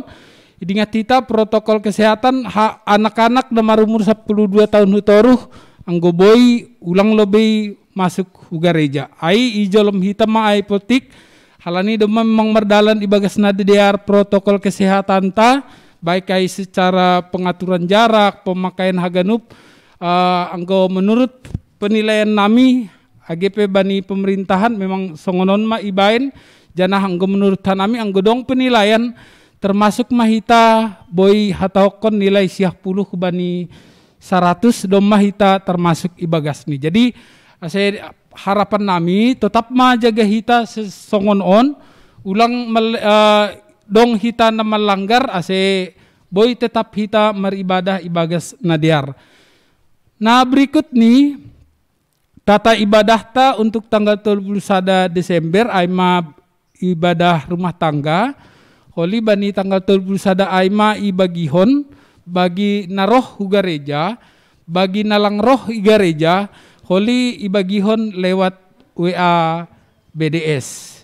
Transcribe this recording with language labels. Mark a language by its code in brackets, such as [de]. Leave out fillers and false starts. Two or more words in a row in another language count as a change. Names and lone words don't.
[bts] Idingat hita [id] protokol kesehatan anak-anak [bts] na marumur 12 tahun hutoruh anggo boy ulang lebih masuk hu gareja. Ai ijolom hita ma ai potik halani demam memang merdalan ibagas nadiar [id] protokol kesehatan [bts] ta baik ai [id] secara pengaturan jarak pemakaian [bts] haganup anggo [id] menurut penilaian [bts] nami AGP bani pemerintahan memang songonon ma ibain janah anggo menurut nami anggo dong [id] penilaian termasuk [bts] mahita boy hataokon nilai 10 bani 100 dom mahita termasuk ibagas nih. [id] Jadi saya harapan [bts] nami tetap majaga hita songon on ulang dong hita na melanggar ase boy tetap hita meribadah ibagas nadiar. [id] Nah berikut nih tata ibadah ta untuk tanggal 31 Desember aima ibadah rumah tangga. [bts] Holi bani tanggal 31 aima ibagihon bagi naroh gareja, bagi nalang roh gareja, holi ibagihon lewat WA BDS.